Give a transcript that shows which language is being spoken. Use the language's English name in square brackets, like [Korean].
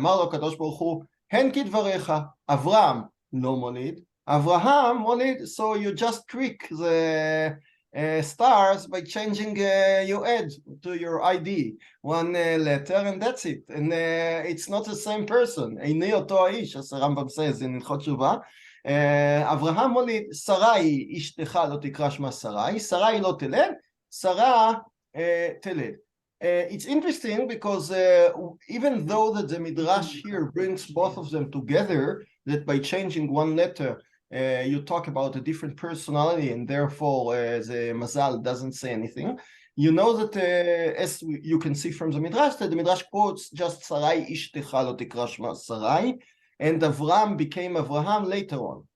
[Hebrew] אמר לו הקדוש ברוך הוא, הן כדבריך, אברהם לא מוליד, [English] Avraham moliד, so you just trick the stars by changing you add to your ID one letter and that's it, and it's not the same person. [Hebrew] איני אותו האיש, [English] as [Hebrew] הרמב"ם [English] says in [Hebrew] הלכות תשובה. אברהם מוליד, שרי אשתך לא תקרא שמה שרי, שרי לא תלד, שרה תלד. [English] It's interesting because even though that the Midrash here brings both of them together, that by changing one letter you talk about a different personality and therefore the Mazal doesn't say anything, you know that as you can see from the Midrash, that the Midrash quotes just [Hebrew] Sarai Ishtecha lo tikra shma Sarai, [English] and Avram became Avraham later on.